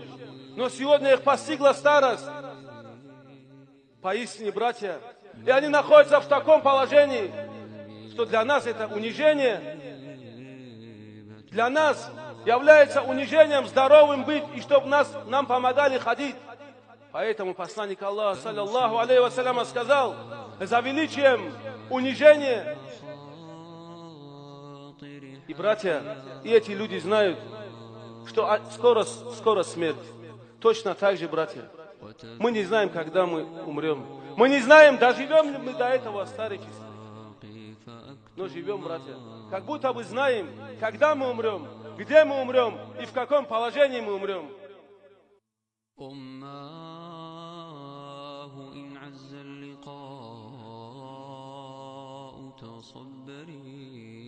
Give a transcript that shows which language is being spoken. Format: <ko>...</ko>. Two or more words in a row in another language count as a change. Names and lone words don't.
<ru>Но сегодня их постигла старость. Поистине, братья, и они находятся в таком положении, что для нас это унижение. Для нас является унижением здоровым быть, и чтобы нам помогали ходить. Поэтому посланник Аллаха,</ru> <ar>صلى الله عليه وسلم,</ar> <ru>сказал: за величием унижение. И братья, и эти люди знают, что скоро смерть. Точно так же, братья, мы не знаем, когда мы умрем. Мы не знаем, доживем ли мы до этого старичества. Но живем, братья, как будто бы знаем, когда мы умрем, где мы умрем и в каком положении мы умрем.</ru> <ar>إن عز اللقاء تصبري</ar>